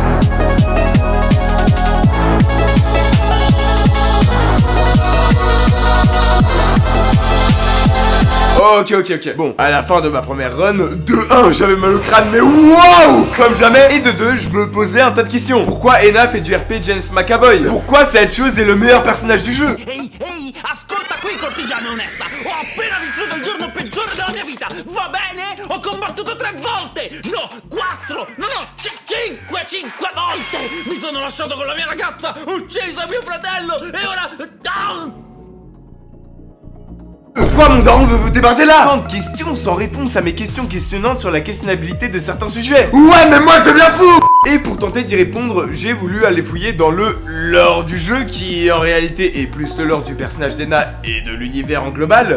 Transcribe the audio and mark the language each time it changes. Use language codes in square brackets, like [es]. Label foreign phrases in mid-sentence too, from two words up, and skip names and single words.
[fr] Ok. Bon, à la fin de ma première run, de 1, j'avais mal au crâne, mais waouh, comme jamais. Et de 2, je me posais un tas de questions. Pourquoi Ena fait du RP James McAvoy? Pourquoi cette chose est le meilleur personnage du jeu? [it] Ehi, ascolta qui cortigiana onesta. Ho appena vissuto il giorno peggiore della mia vita. Va bene? Ho combattuto 3 volte. No, 4. No, 5 volte. Mi sono lasciato con la mia ragazza. Ho ucciso mio fratello. E ora... [fr] Pourquoi mon daron veut vous débarder là? Tant de questions sans réponse à mes questions questionnantes sur la questionnabilité de certains sujets. Ouais mais moi je deviens fou. Et pour tenter d'y répondre, j'ai voulu aller fouiller dans le lore du jeu qui en réalité est plus le lore du personnage d'Ena et de l'univers en global.